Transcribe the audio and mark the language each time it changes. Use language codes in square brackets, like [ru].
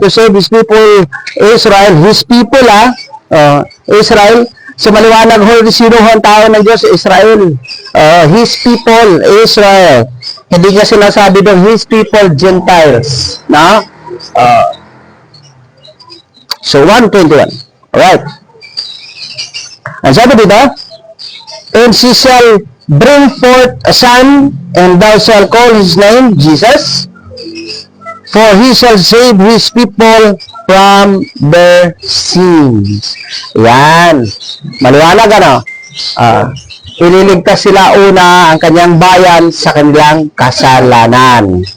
[en] To save His people, Israel, His people, Israel. [tl] So, maliwanag ho, sino ho ang tao ng Diyos? [en] Israel. His people, Israel. [tl] Hindi niya sinasabi doon, [en] His people, [tl] Gentiles. Na? [en] So, 1:21. Alright. [tl] Ang sabi dito, [en] and she shall bring forth a son, and thou shalt call his name Jesus, for he shall save his people from their sins. [tl] Yan. Maliwanag ano? Ililigtas sila una ang kanyang bayan sa kanilang kasalanan.